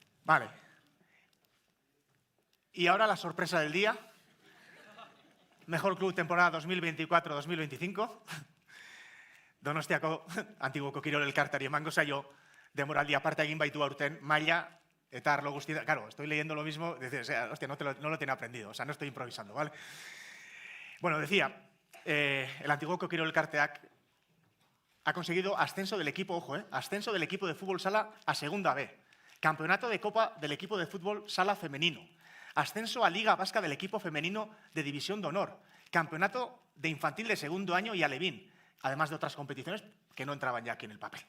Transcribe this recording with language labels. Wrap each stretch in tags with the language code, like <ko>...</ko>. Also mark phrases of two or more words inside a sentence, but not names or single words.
<es>Vale. Y ahora la sorpresa del día. Mejor club temporada 2024-2025.</es> <eu>Donostiako Antiguoko Kirol Elkarteari emango zaio demoraldi aparte egin baitu aurten maila eta arlo guztietan.</eu> <es>Claro, estoy leyendo lo mismo, o sea, hostia, no lo tenía aprendido, o sea, no estoy improvisando, ¿vale? Bueno, decía, el Antiguoko Kirol Elkarteak ha conseguido ascenso del equipo, ojo, ascenso del equipo de fútbol sala a Segunda B, campeonato de Copa del equipo de fútbol sala femenino, ascenso a Liga Vasca del equipo femenino de División de Honor, campeonato de infantil de segundo año y alevín, además de otras competiciones que no entraban ya aquí en el papel.</es>